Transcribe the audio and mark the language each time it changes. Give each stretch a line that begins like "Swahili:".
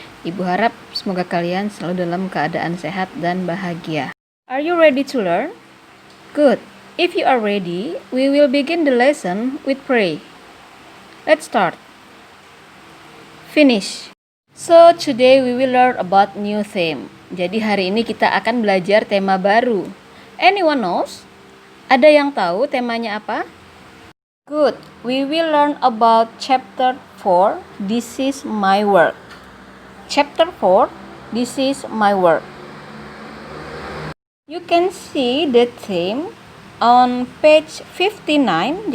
Indonesian: Ibu harap semoga kalian selalu dalam keadaan sehat dan bahagia.
English: Are you ready to learn? Good. If you are ready, we will begin the lesson with pray. Let's start. Finish. So today we will learn about new theme.
Indonesian: Jadi hari ini kita akan belajar tema baru.
English: Anyone knows?
Indonesian: Ada yang tahu temanya apa?
English: Good. We will learn about chapter 4. This is my work. Chapter 4. This is my work. You can see the theme on page 59.